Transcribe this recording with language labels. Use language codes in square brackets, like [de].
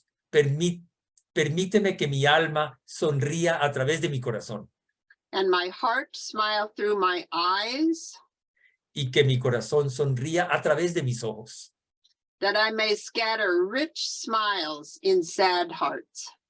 [es] Permíteme que mi alma sonría a través de mi corazón. [en] And my heart smile through my eyes. [es] Y que mi corazón sonría a través de mis ojos. [en] That I may scatter rich smiles in sad hearts.